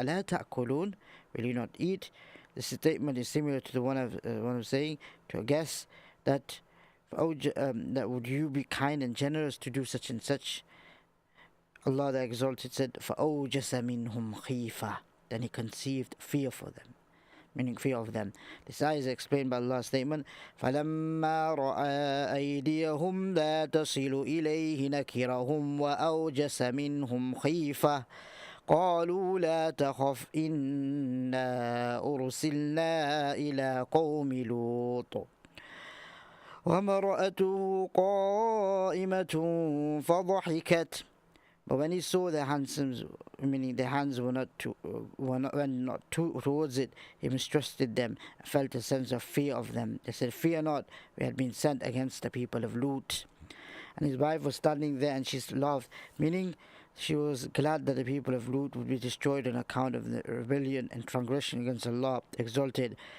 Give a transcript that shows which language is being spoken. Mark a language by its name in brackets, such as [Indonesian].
[Arabic] أَلَا تَأْكُلُونَ, [English] will you not eat? This statement is similar to the one of saying to a guest that would you be kind and generous to do such and such. Allah the Exalted said, [Arabic] فَأَوْجَسَ مِنْهُمْ خِيفَةً, [English] then he conceived fear for them, meaning fear of them. This ayah is explained by Allah's statement, [Arabic] فَلَمَّا رَأَى أَيْدِيَهُمْ لَا تَصِلُ إِلَيْهِ نَكِرَهُمْ وَأَوْجَسَ مِنْهُمْ خِيفَةً قَالُوا لَا تَخَفْ إِنَّا أُرْسِلْنَا إِلَى قَوْمِ لُوطٍ وَامْرَأَتُهُ قَائِمَةٌ فَضَحِكَتْ. [English] But when he saw their hands, meaning their hands went not towards it, he mistrusted them and felt a sense of fear of them. They said, fear not, we had been sent against the people of Lut. And his wife was standing there and she laughed, meaning she was glad that the people of Lut would be destroyed on account of the rebellion and transgression against Allah Exalted.